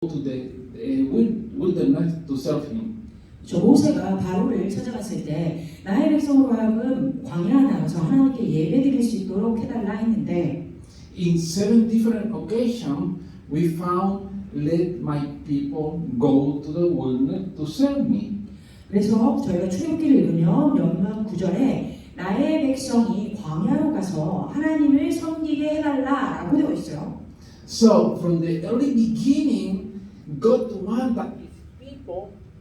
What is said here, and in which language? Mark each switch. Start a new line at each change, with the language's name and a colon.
English: the wilderness to serve him.
Korean: 저 모세가 바로를 찾아갔을 때 나의 백성으로 하여금 광야 나가서 하나님께 예배드릴 수 있도록 해달라 했는데
English: In 7 different occasions, we found, let my people go to the wilderness to serve me.
Korean: 그래서 저희가 출애굽기를 읽으면 몇몇 구절에 나의 백성이 광야로 가서 하나님을 섬기게 해달라라고 되어 있어요.
English: So from the early beginning, God wanted that His people.